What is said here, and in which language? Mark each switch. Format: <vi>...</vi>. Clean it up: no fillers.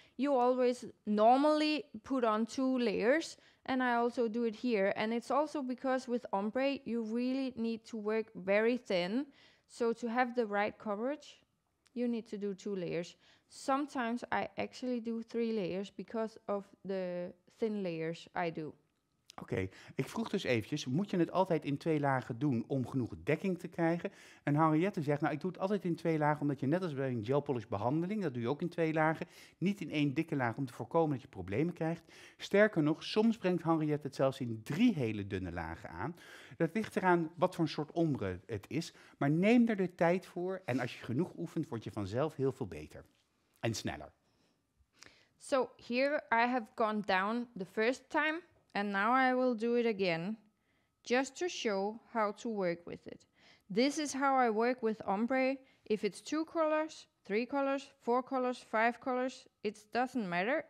<en>You always normally put on 2 layers, and I also do it here. And it's also because with ombre, you really need to work very thin. So to have the right coverage, you need to do 2 layers. Sometimes I actually do 3 layers because of the thin layers I do.</en> <nl>Oké, ik vroeg dus eventjes, moet je het altijd in 2 lagen doen om genoeg dekking te krijgen? En Henriette zegt, nou ik doe het altijd in 2 lagen, omdat je net als bij een gel polish behandeling, dat doe je ook in 2 lagen, niet in 1 dikke laag om te voorkomen dat je problemen krijgt. Sterker nog, soms brengt Henriette het zelfs in 3 hele dunne lagen aan. Dat ligt eraan wat voor een soort ombre het is, maar neem er de tijd voor en als je genoeg oefent, word je vanzelf heel veel beter en sneller.</nl> <en>So here I have gone down the first time, and now I will do it again, just to show how to work with it. This is how I work with ombre. If it's 2 colors, 3 colors, 4 colors, 5 colors, it doesn't matter.</en>